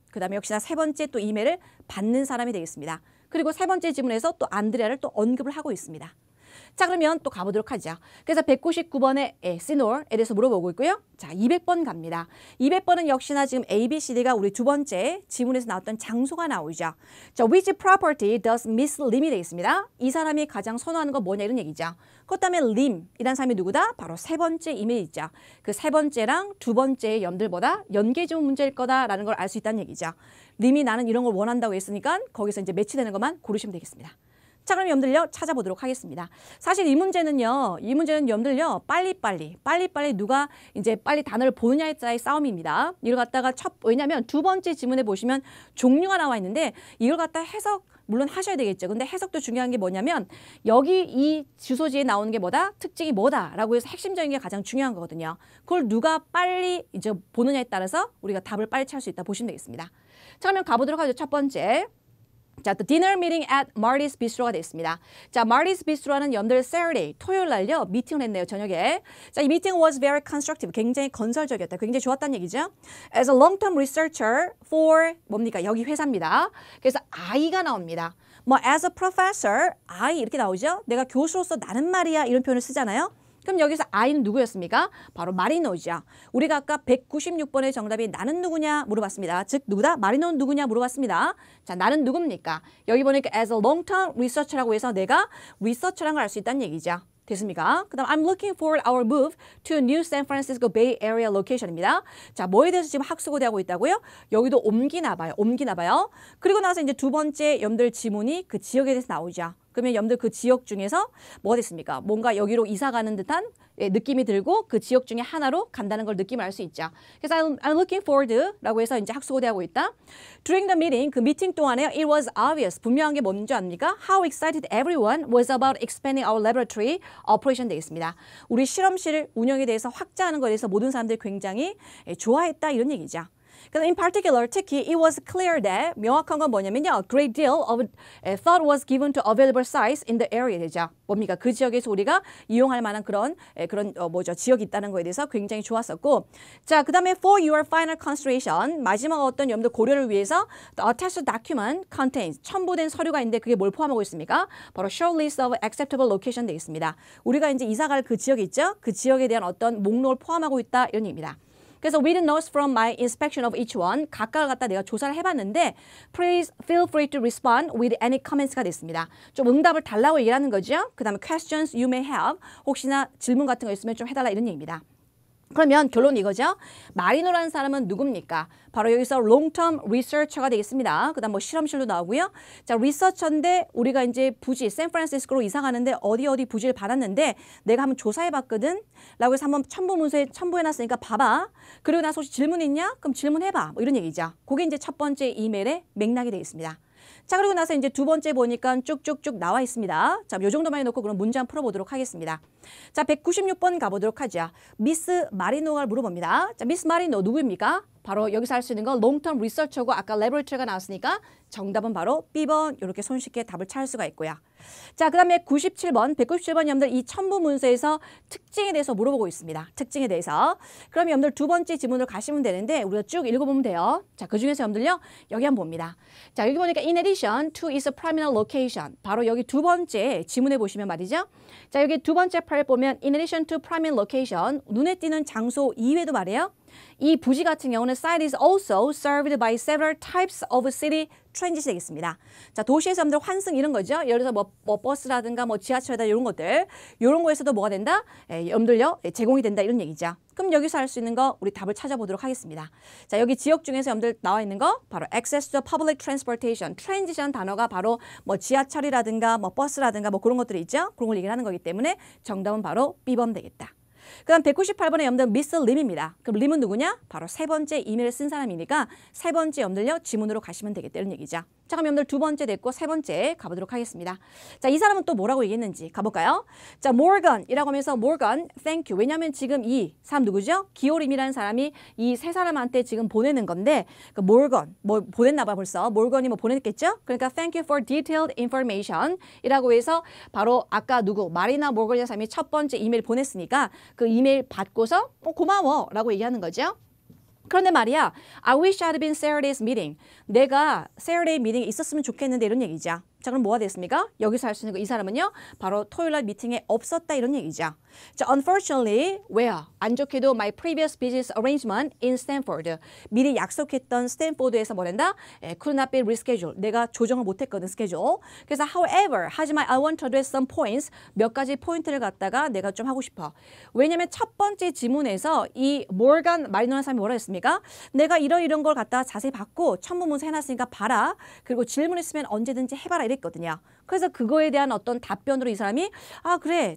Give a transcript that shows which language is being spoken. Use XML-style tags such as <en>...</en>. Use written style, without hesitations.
<ko>그 다음에 역시나 세 번째 또 이메일을 받는 사람이 되겠습니다. 그리고 세 번째 지문에서 또 안드레아를 또 언급을 하고 있습니다. 자, 그러면 또 가보도록 하죠. 그래서 199번에 시노에 대해서 물어보고 있고요. 자, 200번 갑니다. 200번은 역시나 지금 A, B, C, D가 우리 두 번째 지문에서 나왔던 장소가 나오죠.</ko> <en>자, which property does Miss Lim이 되겠습니다.</en> <ko>이 사람이 가장 선호하는 건 뭐냐 이런 얘기죠. 그다음에 Lim이라는 사람이 누구다? 바로 세 번째 이메일 있죠. 그 세 번째랑 두 번째의 염들보다 연계 지문 문제일 거다라는 걸 알 수 있다는 얘기죠. 림이 나는 이런 걸 원한다고 했으니까 거기서 이제 매치되는 것만 고르시면 되겠습니다. 자, 그럼 여러분들요 찾아보도록 하겠습니다. 사실 이 문제는요 여러분들요 빨리빨리 누가 이제 빨리 단어를 보느냐에 따라의 싸움입니다. 이걸 갖다가 왜냐하면 두 번째 지문에 보시면 종류가 나와 있는데 이걸 갖다 해석 물론 하셔야 되겠죠. 근데 해석도 중요한 게 뭐냐면 여기 이 주소지에 나오는 게 뭐다? 특징이 뭐다라고 해서 핵심적인 게 가장 중요한 거거든요. 그걸 누가 빨리 이제 보느냐에 따라서 우리가 답을 빨리 찾을 수 있다 보시면 되겠습니다. 자, 그러면 가보도록 하죠. 첫 번째.</ko> <en>자, the dinner meeting at Marty's Bistro가 됐습니다.</en> <ko>자, Marty's Bistro는 여러분들 Saturday, 토요일 날요 미팅을 했네요, 저녁에. 자, 이 미팅</ko> <en>was very constructive.</en> <ko>굉장히 건설적이었다. 굉장히 좋았다는 얘기죠.</ko> <en>As a long-term researcher for 뭡니까?</en> <ko>여기 회사입니다. 그래서 I가 나옵니다.</ko> <en>뭐 as a professor, I</en> <ko>이렇게 나오죠. 내가 교수로서 나는 말이야 이런 표현을 쓰잖아요. 그럼 여기서 I는 누구였습니까? 바로 마리노죠. 우리가 아까 196번의 정답이 나는 누구냐 물어봤습니다. 즉 누구다? 마리노는 누구냐 물어봤습니다. 자, 나는 누굽니까? 여기 보니까 as a long-term researcher라고 해서 내가 researcher라는 걸 알 수 있다는 얘기죠. 됐습니까?</ko> <en>그 다음 I'm looking for our move to New San Francisco Bay Area location입니다.</en> <ko>자, 뭐에 대해서 지금 학수고대하고 있다고요? 여기도 옮기나 봐요. 그리고 나서 이제 두 번째 여러분들 지문이 그 지역에 대해서 나오죠. 그러면 여러분들 그 지역 중에서 뭐가 됐습니까? 뭔가 여기로 이사 가는 듯한 느낌이 들고 그 지역 중에 하나로 간다는 걸 느낌을 알 수 있죠. 그래서</ko> <en>I'm looking forward</en> <ko>라고 해서 이제 학수고대하고 있다.</ko> <en>During the meeting,</en> <ko>그 미팅 동안에</ko> <en>it was obvious.</en> <ko>분명한 게 뭔지 압니까?</ko> <en>How excited everyone was about expanding our laboratory operation 되겠습니다.</en> <ko>우리 실험실 운영에 대해서 확장하는 것에 대해서 모든 사람들이 굉장히 좋아했다 이런 얘기죠.</ko> <en>그래서 in particular, 특히 it was clear that</en> <ko>명확한 건 뭐냐면요.</ko> <en>A great deal of thought was given to available sites in the area 되죠.</en> <ko>뭡니까? 그 지역에서 우리가 이용할 만한 그런 지역이 있다는 거에 대해서 굉장히 좋았었고 자, 그 다음에</ko> <en>for your final consideration 마지막 어떤 여러분들 고려를 위해서 the attached document contains</en> <ko>첨부된 서류가 있는데 그게 뭘 포함하고 있습니까?</ko> <en>바로 short list of acceptable location</en> <ko>되어 있습니다. 우리가 이제 이사 갈 그 지역이 있죠? 그 지역에 대한 어떤 목록을 포함하고 있다 이런 얘기입니다.</ko> <en>그래서 with notes from my inspection of each one</en> <ko>각각을 갖다 내가 조사를 해봤는데</ko> <en>please feel free to respond with any comments가 됐습니다.</en> <ko>좀 응답을 달라고 얘기를 하는 거죠. 그 다음에</ko> <en>questions you may have</en> <ko>혹시나 질문 같은 거 있으면 좀 해달라 이런 얘기입니다. 그러면 결론 이거죠. 마리노라는 사람은 누굽니까? 바로 여기서 long-term researcher가 되겠습니다. 그 다음 뭐 실험실도 나오고요. 자, 리서처인데 우리가 이제 부지 샌프란시스코로 이사 가는데 어디 부지를 받았는데 내가 한번 조사해봤거든. 라고 해서 한번 첨부문서에 첨부해놨으니까 봐봐. 그리고 나서 혹시 질문 있냐? 그럼 질문해봐. 뭐 이런 얘기죠. 그게 이제 첫 번째 이메일의 맥락이 되겠습니다. 자, 그리고 나서 이제 두 번째 보니까 쭉쭉쭉 나와 있습니다. 자, 요 정도만 해놓고 그럼 문제 한번 풀어보도록 하겠습니다. 자, 196번 가보도록 하죠. 미스 마리노가 물어봅니다. 자, 미스 마리노 누구입니까? 바로 여기서 할 수 있는 건 롱텀 리서처고 아까 레버리터리가 나왔으니까 정답은 바로 B번 이렇게 손쉽게 답을 찾을 수가 있고요. 자, 그 다음에 197번 여러분들 이 첨부 문서에서 특징에 대해서 물어보고 있습니다. 특징에 대해서. 그럼 여러분들 두 번째 지문으로 가시면 되는데 우리가 쭉 읽어보면 돼요. 자, 그 중에서 여러분들요. 여기 한번 봅니다.</ko> <en>자, 여기 보니까 in addition to its primary location.</en> <ko>바로 여기 두 번째 지문에 보시면 말이죠. 자, 여기 두 번째 팔 보면</ko> <en>in addition to primary location.</en> <ko>눈에 띄는 장소 이외에도 말이에요. 이 부지 같은 경우는</ko> <en>site is also served by several types of city transit 되겠습니다.</en> <ko>자, 도시에서 여러분들 환승 이런 거죠. 예를 들어서 뭐 버스라든가 뭐 지하철이다 이런 것들. 이런 거에서도 뭐가 된다? 여러분들요. 제공이 된다 이런 얘기죠. 그럼 여기서 할 수 있는 거 우리 답을 찾아보도록 하겠습니다. 자, 여기 지역 중에서 여러분들 나와 있는 거 바로</ko> <en>access to public transportation.</en> <ko>transition 단어가 바로 뭐 지하철이라든가 뭐 버스라든가 뭐 그런 것들이 있죠. 그런 걸 얘기를 하는 거기 때문에 정답은 바로 B번 되겠다. 그 다음 198번에 여러분들 미스 림입니다. 그럼 림은 누구냐? 바로 세 번째 이메일을 쓴 사람이니까 세 번째 여러분들요 지문으로 가시면 되겠다 이런 얘기죠. 자, 그럼 여러분들 두 번째 됐고 세 번째 가보도록 하겠습니다. 자, 이 사람은 또 뭐라고 얘기했는지 가볼까요? 자, 모건이라고 하면서 모건,</ko> <en>thank you.</en> <ko>왜냐하면 지금 이 사람 누구죠? 기호림이라는 사람이 이 세 사람한테 지금 보내는 건데 그 모건, 뭐 보냈나 봐 벌써. 모건이 뭐 보냈겠죠? 그러니까</ko> <en>thank you for detailed information</en> <ko>이라고 해서 바로 아까 누구? 마리나 모건이라는 사람이 첫 번째 이메일 보냈으니까 그 이메일 받고서 고마워 라고 얘기하는 거죠. 그런데 말이야,</ko> <en>I wish I'd been Saturday's meeting.</en> <ko>내가 Saturday 미팅에 있었으면 좋겠는데 이런 얘기죠. 자, 그럼 뭐가 됐습니까? 여기서 할 수 있는 거 이 사람은요. 바로 토요일 날 미팅에 없었다 이런 얘기죠.</ko> <en>자, unfortunately, where?</en> <ko>안 좋게도</ko> <en>my previous business arrangement in Stanford.</en> <ko>미리 약속했던 스탠포드에서 뭐란다?</ko> <en>could not be rescheduled.</en> <ko>내가 조정을 못했거든, 스케줄.</ko> <en>그래서 however, 하지만 I want to address some points.</en> <ko>몇 가지 포인트를 갖다가 내가 좀 하고 싶어. 왜냐면 첫 번째 지문에서 이 모건 마리노라는 사람이 뭐라 했습니까? 내가 이런 걸 갖다가 자세히 받고 첨부문서 해놨으니까 봐라. 그리고 질문 있으면 언제든지 해봐라 이랬거든요. 그래서 그거에 대한 어떤 답변으로 이 사람이 아, 그래.</ko>